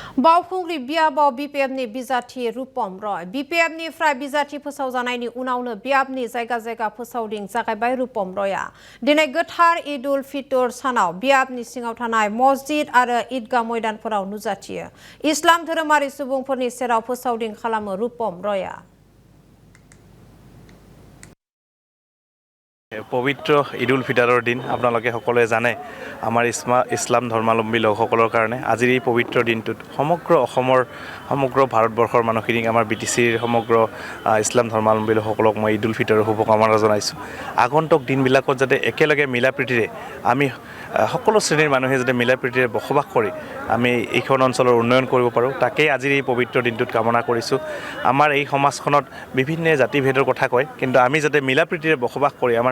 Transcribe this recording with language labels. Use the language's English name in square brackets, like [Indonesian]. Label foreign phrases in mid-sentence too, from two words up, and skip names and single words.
[Bodo] बावखुंग्रि बआव बीपीएफनि बिजाथि रूपम रय बीपीएफनिफ्राय बिजाथि फोसावजानायनि उनावनो बियाबनि जायगा फोसावदिं जागायबाय रूपम रयआ दिनै गोथार ईद उल फितर सानाव बियाबनि सिङाव थानाय मस्जिद आरो ईदगाह मैदानफोराव नुजाथियो इस्लाम धोरोमारि सुबुंफोरनि सेराव फोसावदिं खालामो रूपम रयआ [Assamese] पवित्र ईद उल फितৰৰ दिन আপোনালোকে সকলোৱে জানে আমাৰ ইছলাম ধৰ্মাৱলম্বী লোকসকলৰ কাৰণে আজিৰ এই পবিত্ৰ দিনটোত সমগ্ৰ ভাৰতবৰ্ষৰ মানুহখিনিক আমাৰ বিটিচিৰ সমগ্ৰ ইছলাম ধৰ্মাৱলম্বী লোকসকলক মই ঈদ উল ফিতৰৰ শুভকামনা জনাইছোঁ আগন্তুক দিনবিলাকত যাতে একেলগে মিলাপ্ৰীতিৰে আমি সকলো শ্ৰেণীৰ মানুহে যাতে মিলাপ্ৰীতিৰে বসবাস কৰি আমি এইখন অঞ্চলৰ উন্নয়ন কৰিব পাৰোঁ তাকেই আজিৰ এই পবিত্ৰ দিনটোত কামনা কৰিছোঁ আমাৰ এই সমাজখনত বিভিন্ন জাতিভেদৰ কথা কয় কিন্তু আমি যাতে মিলাপ্ৰীতিৰে বসবাস কৰি আমাৰ